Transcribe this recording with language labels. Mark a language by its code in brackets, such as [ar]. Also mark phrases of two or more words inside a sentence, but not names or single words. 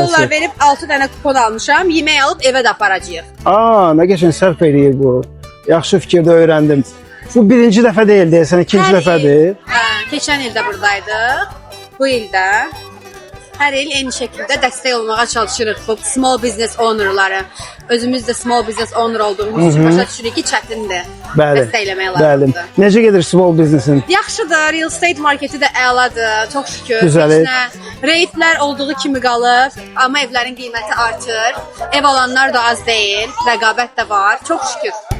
[az] dollar verib 6 dənə kupon almışam. Yemək alıb evə də aparacağıq. Nə qəşəng sərf eləyir bu. Yaxşı fikirdə öyrəndim. Bu birinci dəfə deyil deyəsən, ikinci dəfədir. Keçən ildə buradaydıq. Bu ildə hər il eyni şəkildə dəstək olmağa çalışırıq bu [en] small business ownerları. [az] Özümüz də [en] small business owner [az] olduğumuz üçün başa düşürük ki, çətindir. Bəli. Dəstəkləmək Bəli. lazımdır. Necə gedir [en] small businessin? [az] Yaxşıdır, [en] real estate marketi [az] də əladır, çox şükür. Gözəl. Reytlər olduğu kimi qalır, amma evlərin qiyməti artır. Ev alanlar da az deyil, rəqabət də var, çox şükür.